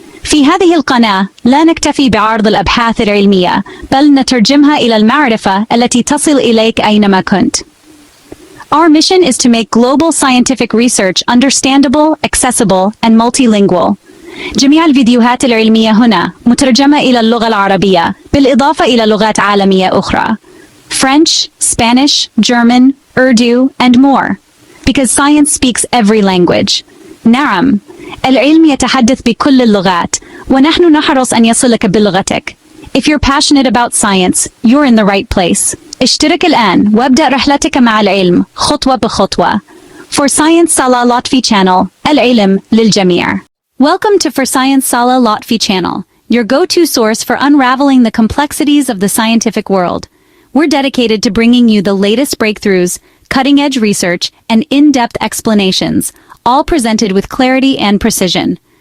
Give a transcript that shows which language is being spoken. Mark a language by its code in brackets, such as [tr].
[ar] في هذه القناة لا نكتفي بعرض الأبحاث العلمية، بل نترجمها إلى المعرفة التي تصل إليك أينما كنت. [en] Our mission is to make global scientific research understandable, accessible, and multilingual. [ar] جميع الفيديوهات العلمية هنا مترجمة إلى اللغة العربية، بالإضافة إلى لغات عالمية أخرى. [en] French, Spanish, German, Urdu, and more. Because science speaks every language. [ar] نعم، العلم يتحدث بكل اللغات، ونحن نحرص أن يصلك بلغتك. [en] If you're passionate about science, you're in the right place. [ar] اشترك الآن وابدأ رحلتك مع العلم خطوة بخطوة. [en] For Science Salah Lotfy channel, [ar] العلم للجميع. [en] Welcome to For Science Salah Lotfy channel, your go-to source for unraveling the complexities of the scientific world. We're dedicated to bringing you the latest breakthroughs, cutting-edge research, and in-depth explanations, all presented with clarity and precision.